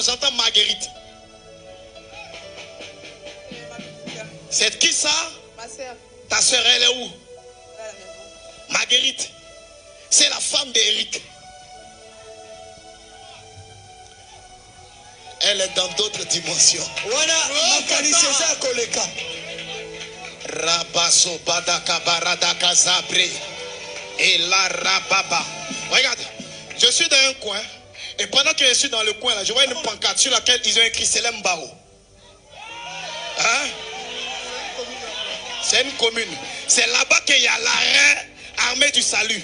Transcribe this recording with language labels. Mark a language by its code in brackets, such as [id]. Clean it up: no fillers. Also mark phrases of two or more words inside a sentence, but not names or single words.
[fr] J'entends Marguerite. C'est qui ça? Ma soeur. Ta soeur, elle est où? Elle est à la maison. Marguerite. C'est la femme d'Éric. Elle est dans d'autres dimensions. Rabaso badaka baradaka zabre. Et la rababa. Regarde, je suis dans un coin. Et pendant que je suis dans le coin là, je vois une pancarte sur laquelle ils ont écrit Selem Bao. Hein? C'est une commune. C'est là-bas qu'il y a l'arrêt armée du salut.